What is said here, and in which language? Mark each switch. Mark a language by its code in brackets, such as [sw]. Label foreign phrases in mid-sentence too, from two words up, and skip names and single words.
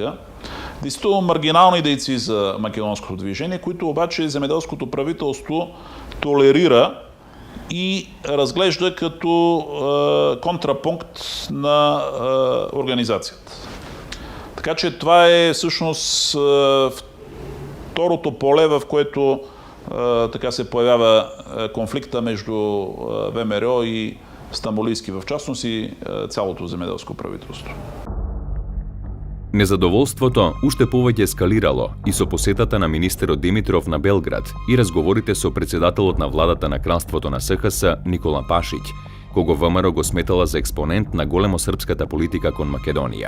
[bg] Действително маргинални дейци за македонското движение, които обаче земеделското правителство толерира и разглежда като контрапункт на организацията. Така че това е всъщност второто поле, в което така се появява конфликта между ВМРО и Стамболийски, в частност и цялото земеделско правителство. [mk] Незадоволството уште повеќе ескалирало и со посетата на министерот Димитров на Белград и разговорите со председателот на владата на кралството на СХС Никола Пашиќ, кого ВМРО го сметала за експонент на големо српската политика кон Македонија.